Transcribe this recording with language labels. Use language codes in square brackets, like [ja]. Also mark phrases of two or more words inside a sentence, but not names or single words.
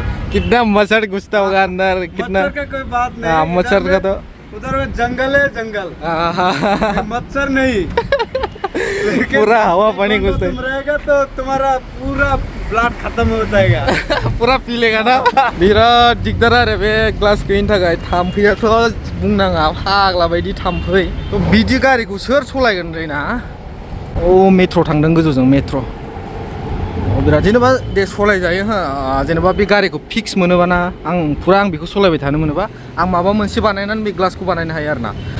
[hi] कितना मच्छर घुसता होगा अंदर कितना मच्छर का कोई बात नहीं मच्छर का तो उधर में जंगल है मच्छर नहीं पूरा हवा पानी घुसता है तुम रहेगा तो तुम्हारा पूरा ब्लड खत्म हो जाएगा पूरा पी लेगा ना [brx] बिराद दिगदार आरो बे ग्लास गैयिनि थाखाय थाम्फैयाथ' बुंनाङा फाग्ला बायदि थाम्फै बिदि गारिखौ सोर सलायगोन ना औ मेट्र' थांदों गोजौजों मेट्र' बिराद जेनेबा दे सलायजायो हो जेनेबा बे गारिखौ फिक्स मोनोबाना आं बेखौ सलायबाय थानो मोनोबा आं माबा मोनसे बानायनानै बे ग्लासखौ बानायनो हायो आरो ना ओमफ्राय